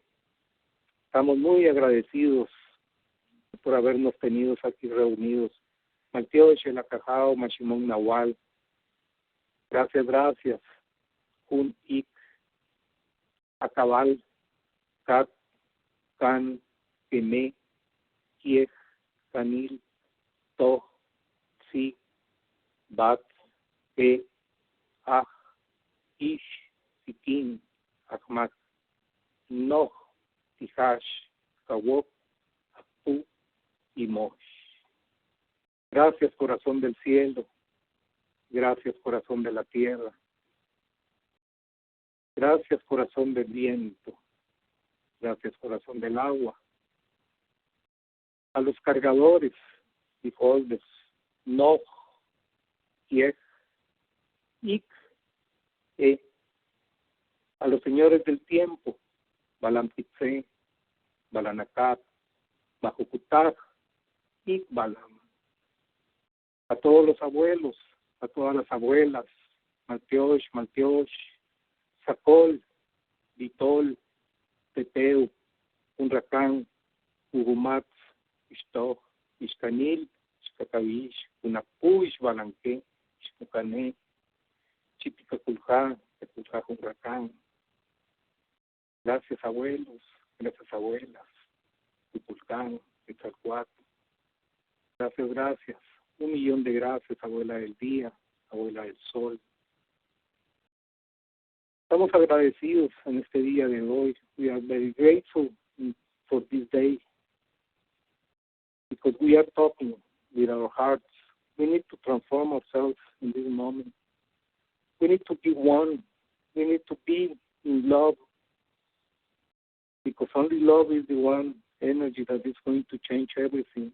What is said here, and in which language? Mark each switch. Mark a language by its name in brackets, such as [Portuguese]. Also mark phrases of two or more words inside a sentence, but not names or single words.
[Spanish] Estamos muy agradecidos por habernos tenido aquí reunidos. Maltiox, el Acajao, Machimón Nawal. Gracias. Un Ik, AKABAL, Kat, Kan, KAME, KANIL, TZ'I, Bat, Ish, Sikin, Ahmak, Noh, Tihash, Kawok, Apu y Mosh. Gracias, corazón del cielo. Gracias, corazón de la tierra. Gracias, corazón del viento. Gracias, corazón del agua. A los cargadores y holders, Noh, Kiech, Ik, a los señores del tiempo, Balampitze, Balanakat, Bajukutaj, Ik Balam. a todos los abuelos, a todas las abuelas, Maltiox, Sacol, Vitol, Teteu, Unracán, Ugumatz, Ixtoc, Ixcanil, Ixcacabish, Unapu, Ixbalanque, Ixmucané, Chipicaculja, Teculja, Unracán. Gracias abuelos, gracias abuelas, Tupulcán, Quetzalcoatl. Gracias, gracias. 1,000,000 de gracias, abuela del día, abuela del sol. Estamos agradecidos en este día de hoy. [English] We are very grateful for this day because we are talking with our hearts. We need to transform ourselves in this moment. We need to be one. We need to be in love because only love is the one energy that is going to change everything.